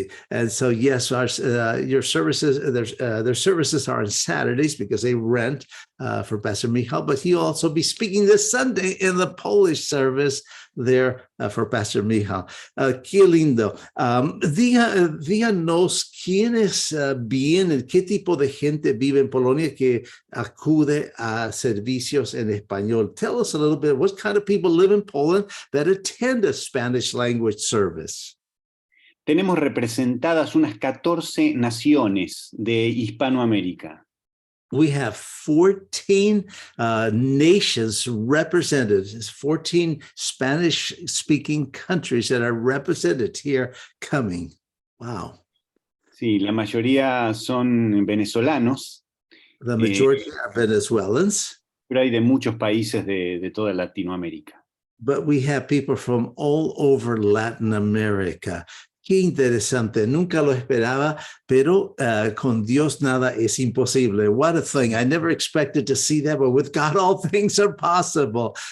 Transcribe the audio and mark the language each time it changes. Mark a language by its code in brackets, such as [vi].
[en] And so, yes, your services, their services are on Saturdays because they rent for Pastor Michał, but he'll also be speaking this Sunday in the Polish service there for Pastor Michał. [es] Qué lindo. Díganos quiénes vienen, qué tipo de gente vive en Polonia que acude a servicios en español. [en] Tell us a little bit, what kind of people live in Poland that attend a Spanish language service? [es] Tenemos representadas unas 14 naciones de Hispanoamérica. [en] We have 14 nations represented, 14 Spanish-speaking countries that are represented here coming. Wow. [es] Sí, la mayoría son venezolanos. [en] The majority are Venezuelans. [es] Pero hay de muchos países de toda Latinoamérica. [en] But we have people from all over Latin America. [es] Qué interesante, nunca lo esperaba, pero con Dios nada es imposible. [en] What a thing, I never expected to see that, but with God all things are possible.